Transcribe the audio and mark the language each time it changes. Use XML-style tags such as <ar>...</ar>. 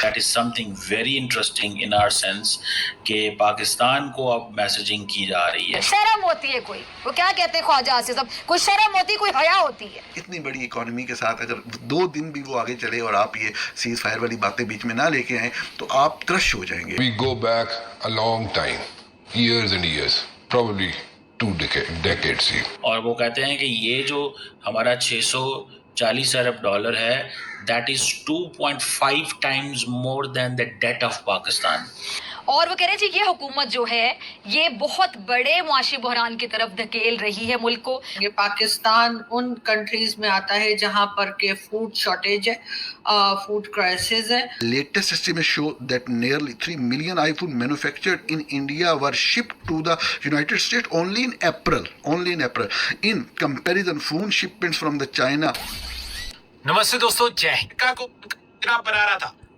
<en>That is something very interesting in our sense</en> <ur>کہ پاکستان کو اب میسیجنگ کی جا رہی ہے۔ شرم ہوتی ہے کوئی، وہ کیا کہتے ہیں خواجہ آصف صاحب، کوئی شرم ہوتی، کوئی حیا ہوتی ہے۔ اتنی بڑی اکانومی کے ساتھ اگر 2 دن بھی وہ آگے چلے اور آپ یہ سیز فائر والی باتیں بیچ میں نہ لے کے آئیں تو آپ کرش ہو جائیں گے۔</ur> <en>We go back a long time, years and years, probably 2 decades ہی۔</en> <ur>اور وہ کہتے ہیں کہ یہ جو ہمارا $640 ارب ہے،</ur> <en>that is 2.5 times more than the debt of Pakistan۔</en> <ur>اور وہ کہہ رہے جی یہ حکومت جو ہے یہ بہت بڑے معاشی بحران کی طرف دھکیل رہی ہے ملک کو۔ یہ پاکستان ان کنٹریز میں آتا ہے جہاں پر کہ فوڈ شارٹیج ہے، فوڈ کرائسس ہے۔</ur> <en>Latest estimates show that nearly 3 million iPhone manufactured in India were shipped to the United States only in April. In comparison, phone shipments from the China</en> <ur>نمستے دوستو، جے ہند کو بنا رہا تھا</ur>